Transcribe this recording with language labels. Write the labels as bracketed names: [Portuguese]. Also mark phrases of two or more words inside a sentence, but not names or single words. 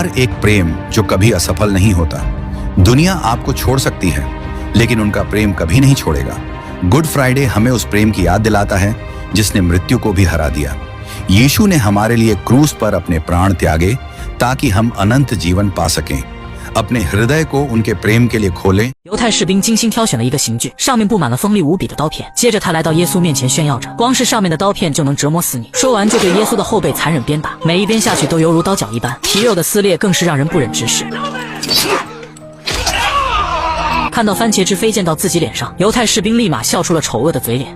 [Hindi] एक प्रेम जो कभी असफल नहीं होता। दुनिया आपको छोड़ सकती है, लेकिन उनका प्रेम कभी नहीं छोड़ेगा। गुड फ्राइडे हमें उस प्रेम की याद दिलाता है जिसने मृत्यु को भी हरा दिया। यीशु ने हमारे लिए क्रूस पर अपने प्राण त्यागे ताकि हम अनंत जीवन पा सकें। अपने हृदय को उनके प्रेम के लिए खोलें। [Chinese] 犹太士兵精心挑选了一个刑具，上面布满了锋利无比的刀片。接着他来到耶稣面前炫耀着，光是上面的刀片就能折磨死你。说完就对耶稣的后背残忍鞭打，每一鞭下去都犹如刀绞一般，皮肉的撕裂更是让人不忍直视。看到番茄汁飞溅到自己脸上，犹太士兵立马笑出了丑恶的嘴脸。